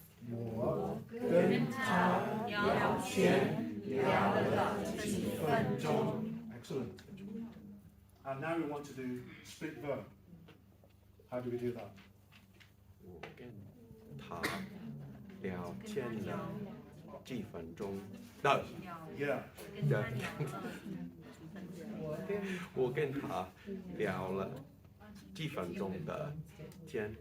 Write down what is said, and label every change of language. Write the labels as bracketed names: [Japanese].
[Chinese] 我跟他聊天聊了几分钟. [English] Excellent. And now we want to do split verb. How do we do that? [Chinese] 我跟他聊天了几分钟的 [English] Yeah. [Chinese] 我跟他聊了几分钟的天